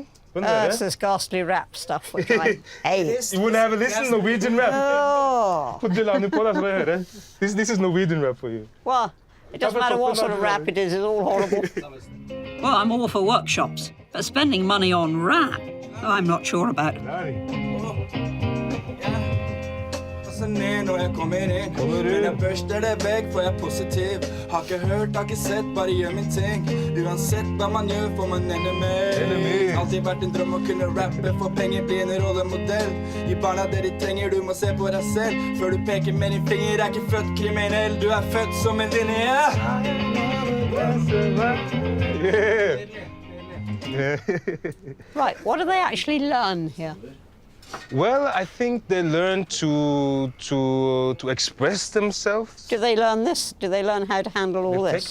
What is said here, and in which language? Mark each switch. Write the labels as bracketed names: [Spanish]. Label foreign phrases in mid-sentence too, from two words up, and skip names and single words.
[English] It's this ghastly rap stuff, which I hate. You wouldn't have a listen Norwegian rap. Oh. [Norwegian] Put Jelani på, [English] that's what I heard. This is Norwegian rap for you. Well, it doesn't matter what sort of rap it is, it's all horrible. Well, I'm all for workshops, but spending money on rap, I'm not sure about. [Norwegian] Ned når jeg kommer inn. Men jeg børster det vekk, for jeg er positiv. Har ikke hørt, har ikke sett, bare gjør min ting. Uansett hva man gjør, får man enemy. Alltid vært en drøm å kunne rappe, for penger blir en rollemodell. Gi barna det de trenger, du må se på deg selv. Før du peker med din finger, er ikke født kriminell. Du er født som en linje. [English] Right, what do they actually learn here? Well, I think they learn to express themselves. Do they learn this? Do they learn how to handle all this?